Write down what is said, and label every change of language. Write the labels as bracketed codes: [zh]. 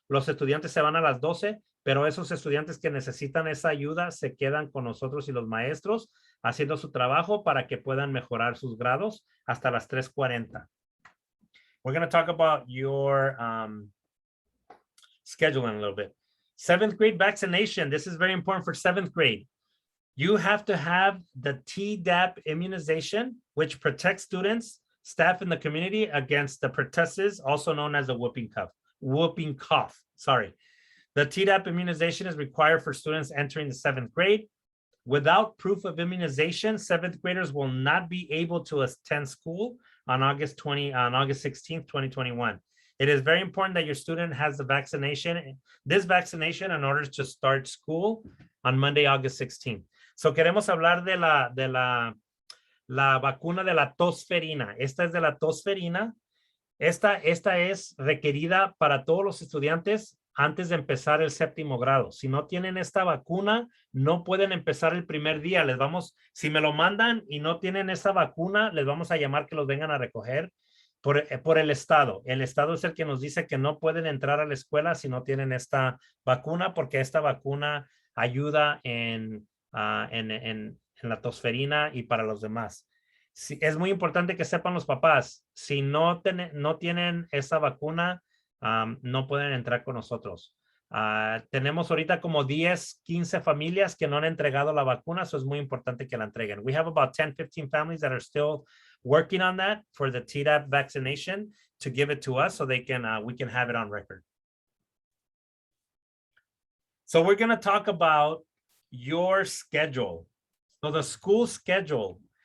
[es] Los estudiantes se van a las 12, pero esos estudiantes que necesitan esa ayuda se quedan con nosotros y los maestros haciendo su trabajo para que puedan mejorar sus grados hasta las 3:40. [en] We're going to talk about your schedule in a little bit. 7th grade vaccination. This is very important for 7th grade. You have to have the Tdap immunization, which protects students, staff in the community against the pertussis, also known as the whooping cough. Sorry. The Tdap immunization is required for students entering the 7th grade. Without proof of immunization, 7th graders will not be able to attend school on August 16th, 2021. It is very important that your student has this vaccination in order to start school on Monday, August 16th. [es] So queremos hablar de la vacuna de la tosferina. Esta es de la tosferina. Esta es requerida para todos los estudiantes antes de empezar el 7º grado. Si no tienen esta vacuna, no pueden empezar el primer día. Si me lo mandan y no tienen esa vacuna, les vamos a llamar que los vengan a recoger por el estado. El estado es el que nos dice que no pueden entrar a la escuela si no tienen esta vacuna, porque esta vacuna ayuda en la tosferina y para los demás. Es muy importante que sepan los papás, si no tienen esa vacuna, no pueden entrar con nosotros. Tenemos ahorita como 10, 15 familias que no han entregado la vacuna, eso es muy importante que la entreguen. [en] We have about 10, 15 families that are still working on that for the Tdap vaccination to give it to us so we can have it on record. So we're going to talk about your schedule. So the school schedule.